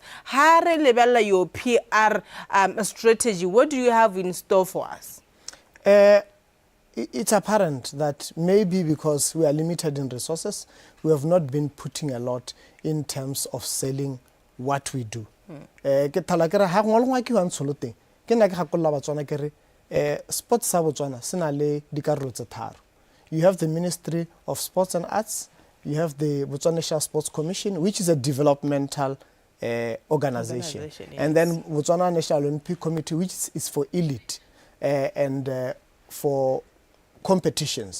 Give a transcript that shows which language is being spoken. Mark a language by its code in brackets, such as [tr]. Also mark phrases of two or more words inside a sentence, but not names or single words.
[en] Your PR strategy, what do you have in store for us? It's apparent that maybe because we are limited in resources, we have not been putting a lot in terms of selling what we do. [tn] ke nna ke gakolola Batswana ke re sports sa Botswana se na le dikarolo tse tharo. [en] You have the Ministry of Sports and Arts, you have the Botswana National Sports Commission, which is a developmental organization. Yes. And then Botswana National Olympic Committee, which is for elite and for competitions.